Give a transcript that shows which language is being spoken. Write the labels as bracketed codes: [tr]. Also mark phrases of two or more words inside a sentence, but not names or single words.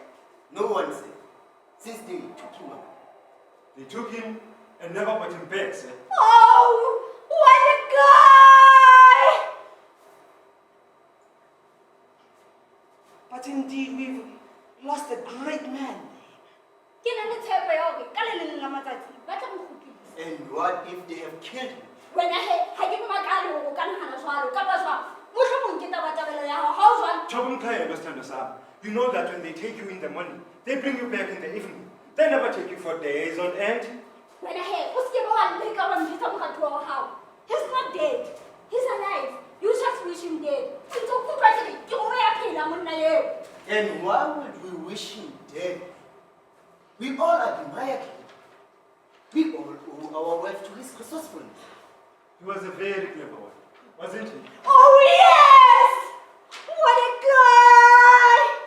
[en] No one said, since they took him out. They took him and never put him back, sir. Oh, what a guy! But indeed, we've lost a great man. [st] Ke na le tshepo ya hore ka le leng la matsatsi ba tla mo kgutlisa. [en] And what if they have killed him? [st] Wena he ha ke makale hore o ka nahana jwalo kapa jwang. Mohlomong ke tabatabelo ya hao ha o jwang. [en] Chobumkhaya, Mr. Sam, you know that when they take you in the morning, they bring you back in the evening. They never take you for days on end. [st] Wena he o se ke ba wa leka wa mphisa moratuwa wa hao. [en] He's not dead. He's alive. You just wish him dead. [st] Since o kutlwa ke ke o ya phela monna eo. [en] And why would we wish him dead? We all admire him. We all owe our wealth to his resourcefulness. He was a very clever one, wasn't he? Oh yes! What a guy!